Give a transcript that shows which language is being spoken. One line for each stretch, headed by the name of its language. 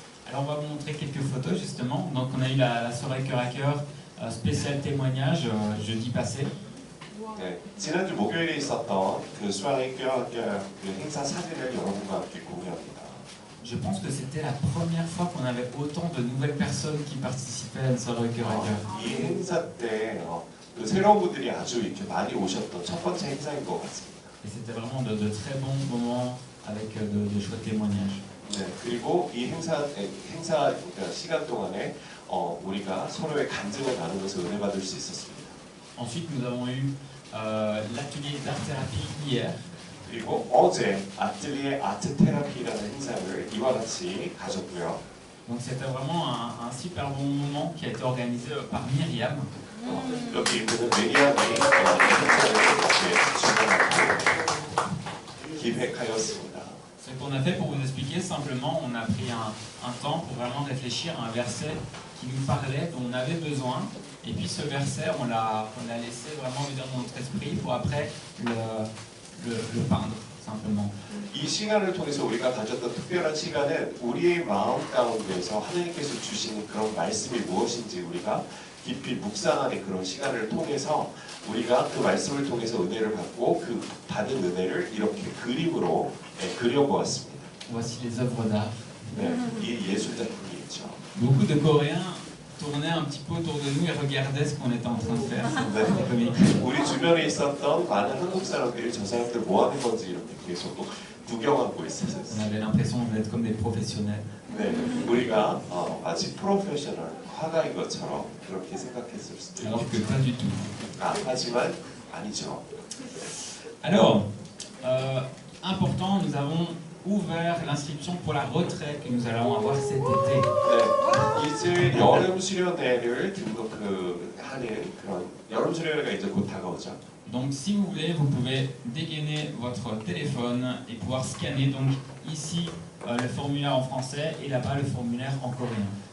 French: Alors on va vous montrer quelques photos justement. Donc on a eu la soirée cœur à cœur spécial témoignage jeudi passé.
Korean: 네, 지난주 목요일에 있었던 그 수아의 그 행사 사진을 여러분과 함께 공유합니다.
French: Je pense que c'était la première fois qu'on avait autant de nouvelles personnes qui participaient à une soirée cœur à cœur.
Korean: 이 행사 때 그 새로운 분들이 아주 이렇게 많이 오셨던 첫 번째 행사인 것 같습니다.
French: Et c'était vraiment de très bons moments avec de chouettes témoignages.
Korean: 네, 그리고 이 행사 그러니까 시간 동안에 우리가 서로의 간증을 나누면서 은혜 받을 수 있었습니다.
French: Ensuite nous avons eu l'atelier d'art thérapie hier.
Korean: 그리고 어제 아틀리에 아트 테라피라는 행사를 이와 같이 가졌고요.
French: Donc c'était vraiment un super bon moment qui a été organisé par Myriam.
Korean: 여기 있는 메리안이 이 행사를 주관하고 기획하였습니다.
French: Ce qu'on a fait pour vous expliquer, simplement, on a pris un temps pour vraiment réfléchir à un verset qui nous parlait, dont on avait besoin. Et puis ce verset, on l'a laissé vraiment venir dans notre esprit pour après le peindre, simplement.
Korean: 이 시간을 통해서 우리가 가졌던 특별한 시간은 우리의 마음 가운데서 하나님께서 주시는 그런 말씀이 무엇인지 우리가 깊이 묵상하는 그런 시간을 통해서 우리가 그 말씀을 통해서 은혜를 받고 그 받은 은혜를 이렇게 그림으로 그려보았습니다.
French: Voici les œuvres d'art.
Korean: 네, 이 예술 작품이죠.
French: Beaucoup de Coréens tournaient un petit peu autour de nous et regardaient ce qu'on était en train de faire. C'était comique.
Korean: 우리 주변에 있었던 많은 한국 사람들이 저 사람들 뭐 하는 건지 이렇게 계속 구경하고 있었어요.
French: On avait l'impression d'être comme des professionnels.
Korean: 네, 우리가 마치 프로페셔널 화가인 것처럼 그렇게 생각했을 수도
French: Alors
Korean: 있고,
French: que pas du tout.
Korean: 하지만 아니죠.
French: Alors, important, nous avons ouvert l'inscription pour la retraite que nous allons avoir cet été.
Korean: 네, 이제 여름 수련회를 등록하는 그런 여름 수련회가 이제 곧 다가오죠.
French: Donc si vous voulez, vous pouvez dégainer votre téléphone et pouvoir scanner donc ici le formulaire en français et là-bas le formulaire en coréen.